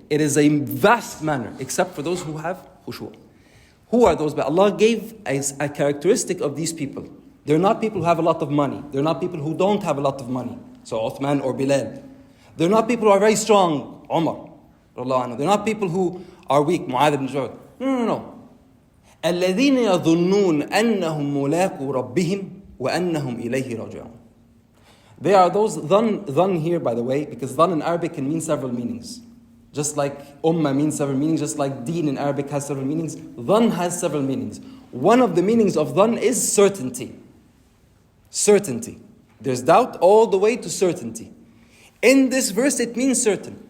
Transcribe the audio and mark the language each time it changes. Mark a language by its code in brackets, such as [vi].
[en] It is a vast manner except for those who have khushu'. Who are those? But Allah gave a characteristic of these people. They're not people who have a lot of money. They're not people who don't have a lot of money. So Uthman or Bilal. They're not people who are very strong. Umar. They're not people who are weak. Mu'adh ibn Jabal. No. [ar] الذين يظنون أنهم ملاقو ربهم وأنهم إليه راجعون. [en] They are those, dhan here by the way, because dhan in Arabic can mean several meanings. Just like ummah means several meanings, just like deen in Arabic has several meanings, dhan has several meanings. One of the meanings of dhan is certainty. Certainty. There's doubt all the way to certainty. In this verse it means certain.